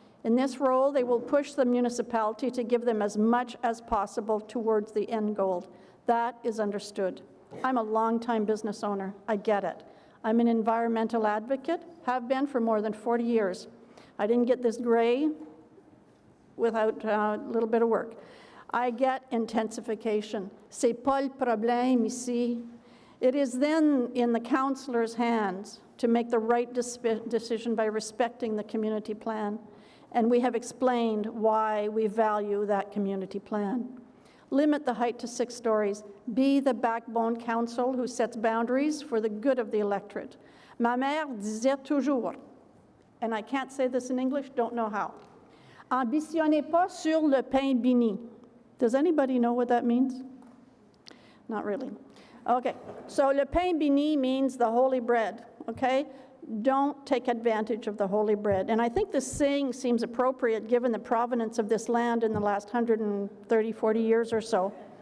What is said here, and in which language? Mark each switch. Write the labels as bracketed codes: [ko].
[en] In this role, they will push the municipality to give them as much as possible towards the end goal. That is understood. I'm a longtime business owner. I get it. I'm an environmental advocate, have been for more than 40 years. I didn't get this gray without a little bit of work. I get intensification. [fr] C'est pas le problème ici. [en] It is then in the councillor's hands to make the right decision by respecting the community plan. And we have explained why we value that community plan. Limit the height to 6 stories. Be the backbone council who sets boundaries for the good of the electorate. Ma mère disait toujours, and I can't say this in English, don't know how. [fr] Ambitionnez pas sur le pain béni. [en] Does anybody know what that means? Not really. Okay, so le pain béni means the holy bread, okay? Don't take advantage of the holy bread. And I think this saying seems appropriate given the provenance of this land in the last 130, 40 years or so.